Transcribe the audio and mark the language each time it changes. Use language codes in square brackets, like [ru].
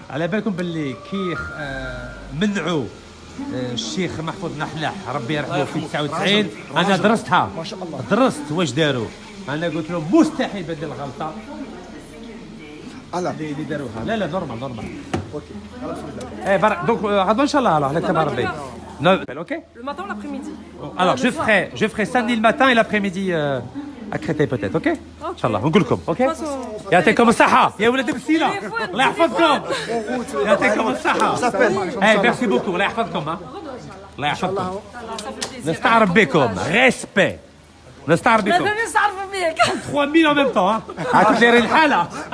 [ar] على بالكم باللي كي منعوا الشيخ محفوظ نحلاح ربي يرحمه في 99 انا درستها. ما شاء الله. درست واش داروا. انا قلت لهم مستحيل بدل الغلطه اللي داروها. لا نورمال. اوكي. بارك دونك غدوه ان شاء الله على كتاب ربي. اوكي. [fr] Le matin ou l'après-midi? Alors je ferai samedi le matin et l'après-midi à Créteil peut-être. [ar] اوكي ان شاء الله نقول لكم. اوكي يعطيكم الصحه يا ولاد بسيله. الله يحفظكم. يعطيكم الصحه. ميرسي بوكو. الله يحفظكم. الله يحفظكم. نستعرف بكم. ريسبي. نستعرف بكم. ماذا نستعرف بك؟ [fr] 3000 en même temps. [ar] هاكم دايرين الحاله